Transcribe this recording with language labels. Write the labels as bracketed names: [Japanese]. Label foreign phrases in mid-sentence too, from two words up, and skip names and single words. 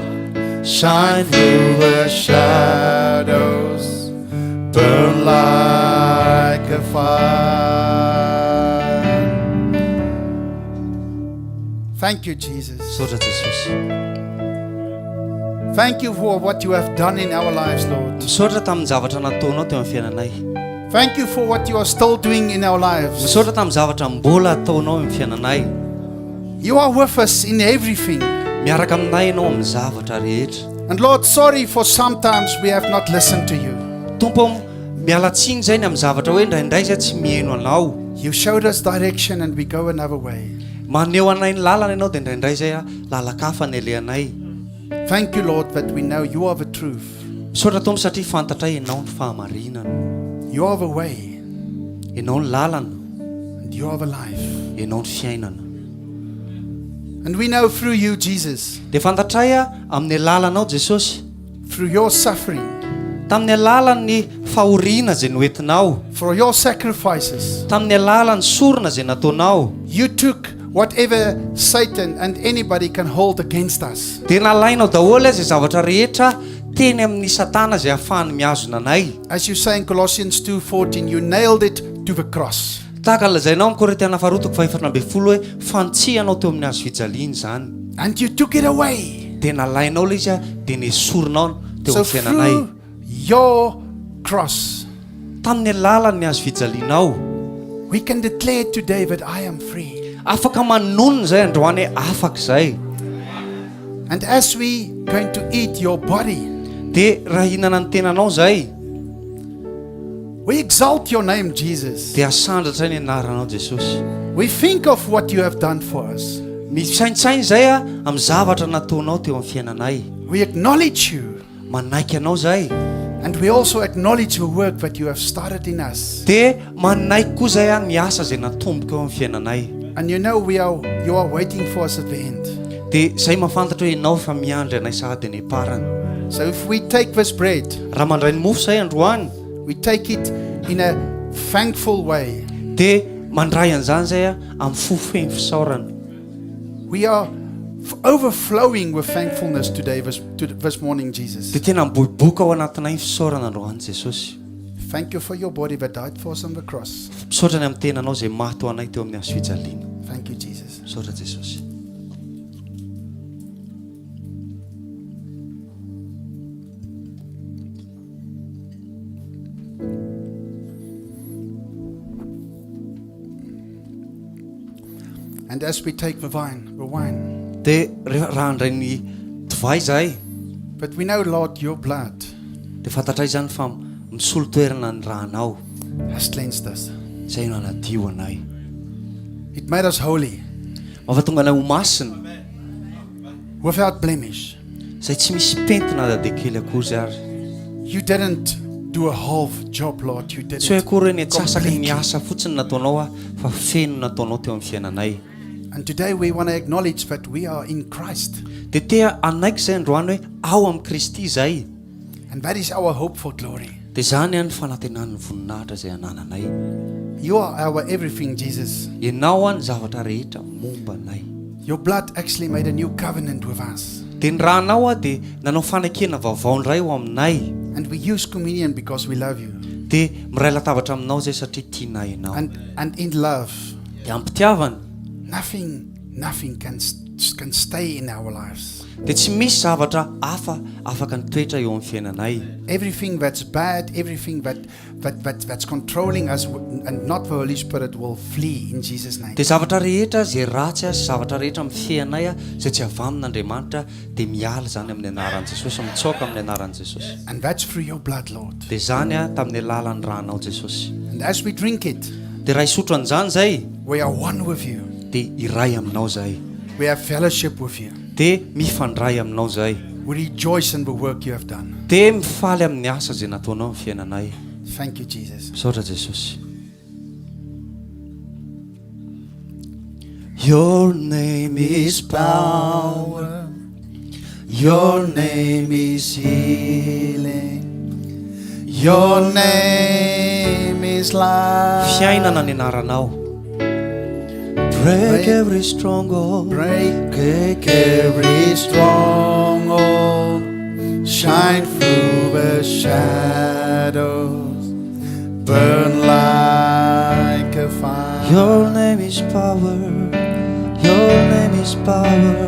[English] Shine through the shadows. Burn like a fire. Thank you, Jesus. [Malagasy] Misaotra Jesosy. [English] Thank you for what you have done in our lives, Lord. [Malagasy] Misaotra tamin'ny zavatra nataonao teo amin'ny fiainanay. [English] Thank you for what you are still doing in our lives. [Malagasy] Misaotra tamin'ny zavatra mbola ataonao amin'ny fiainanay. [English] You are with us in everything. [Malagasy] Miaraka aminay ianao amin'ny zavatra rehetra. [English] And Lord, sorry for sometimes we have not listened to you. [Malagasy] Tompo, mialatsiny zay ny amin'ny zavatra hoe indraindray zay tsy mihaino anao. [English] You showed us direction and we go another way. [Malagasy] Maneho anay ny lalana ianao dia indraindray zay lalakafa ny alehanay. [English] Thank you, Lord, that we know you are the truth. [Malagasy] Misaotra Tompo satria fantatray ianao ny fahamarinana. [English] You are the way [Malagasy] Ianao ny lalana. [English] and you are the life. [Malagasy] Ianao ny fiainana. [English] And we know through you, Jesus, [Malagasy] Dia fantatray amin'ny lalanao Jesosy, [English] through your suffering, [Malagasy] tamin'ny alalan'ny fahoriana zay noentinao, [English] for your sacrifices, [Malagasy] tamin'ny alalan'ny sorona zay nataonao, [English] you took whatever Satan and anybody can hold against us. [Malagasy] dia nalainao daholo zay zavatra rehetra teny amin'ny satana zay ahafahany miazona anay. [English] As you say in Colossians 2:14, you nailed it to the cross. [Malagasy] Tahaka lazainao amin'ny Korintiana faharotoko fahaefatra amby folo hoe fantsianao teo amin'ny hazo fijaliana zany. [English] And you took it away. [Malagasy] Dia nalainao ilay izy dia nesoronao teo So amin'ny fiainanay. [English] through your cross, [Malagasy] Tamin'ny alalan'ny hazo fijalianao, [English] we can declare today that I am free. [Malagasy] afaka manonona zay androany hoe afaka zay. [English] And as we going to eat your body, [Malagasy] Dia raha hihinana ny tenanao zay, [English] we exalt your name, Jesus. [Malagasy] dia asandratra ny anaranao Jesosy. [English] We think of what you have done for us. [Malagasy] Misaintsainy zay amin'ny zavatra nataonao teo amin'ny fiainanay. [English] We acknowledge you. [Malagasy] Manaiky anao zay. [English] And we also acknowledge the work that you have started in us. [Malagasy] Dia manaiky koa zay ny asa zay natomboko eo amin'ny fiainanay. [English] And you know you are waiting for us at the end. [Malagasy] Dia zay mahafantatra hoe ianao fa miandry anay sahady ny parany. [English] So if we take this bread, [Malagasy] Raha mandray ny mofo zay androany, [English] we take it in a thankful way. [Malagasy] dia mandray an'izany zay amin'ny fofeny fisaorana. [English] We are overflowing with thankfulness today, this morning, Jesus. [Malagasy] Dia tena miboiboka ao anatinay ny fisaorana androany Jesosy. [English] Thank you for your body that died for us on the cross. [Malagasy] Misaotra ny amin'ny tenanao zay maty ho anay teo amin'ny hazo fijaliana. [English] Thank you, Jesus. [Malagasy] Misaotra Jesosy. [English] And as we take the wine, [Malagasy] Dia raha handray ny divay zay, [English] but we know, Lord, your blood [Malagasy] dia fantatray zany fa misolo toerana ny rahanao [English] has cleansed us. [Malagasy] zay no anadio anay. [English] It made us holy, [Malagasy] Mahatonga anay ho masina, [English] without blemish. [Malagasy] zay tsy misy pentina na dia kely akory zay ary. [English] You didn't do a half job, Lord. You did [Malagasy] Tsy hoe it akory hoe ny atsasaky ny completely. asa fotsiny nataonao fa feno nataonao teo amin'ny fiainanay. [English] And today we want to acknowledge that we are in Christ. [Malagasy] Dia tea anaiky zay androany hoe ao amin'ny Kristy zay. [English] And that is our hope for glory. [Malagasy] Dia zany ny fanantenan'ny voninahitra zay anananay. [English] You are our everything, Jesus. [Malagasy] Ianao ny zavatra rehetra momba anay. [English] Your blood actually made a new covenant with us. [Malagasy] Dia ny rahanao dia nanao fanakena vaovao ndray ho aminay. [English] And we use communion because we love you. [Malagasy] Dia miray latabatra aminao zay satria tianay ianao. [English] And in love, [Malagasy] Dia ampitiavana, [English] nothing can stay in our lives. [Malagasy] dia tsy misy zavatra hafa afaka nitoetra eo amin'ny fiainanay. [English] Everything that's bad, everything that's controlling us and not the Holy Spirit will flee in Jesus' name. [Malagasy] Dia zavatra rehetra zay ratsy sy zavatra rehetra amin'ny fiainay zay tsy avy amin'Andriamanitra dia miala zany amin'ny anaran'i Jesosy, mitsoaka amin'ny anaran'i Jesosy. [English] And that's through your blood, Lord. [Malagasy] Dia zany tamin'ny alalan'ny ranao Jesosy. [English] And as we drink it, [Malagasy] Dia raha isotro an'izany zay, [English] we are one with you. [Malagasy] dia iray aminao zay. [English] We have fellowship with you. [Malagasy] Dia mifandray aminao zay. [English] We rejoice in the work you have done. [Malagasy] Dia mifaly amin'ny asa zay nataonao amin'ny fiainanay. [English] Thank you, Jesus. [Malagasy] Misaotra Jesosy. [English] Your name is power. Your name is healing. Your name is life. [Malagasy] Fiainana ny anaranao. [English] Break every stronghold. Break every stronghold. Shine through the shadows. Burn like a fire. Your name is power. Your name is power.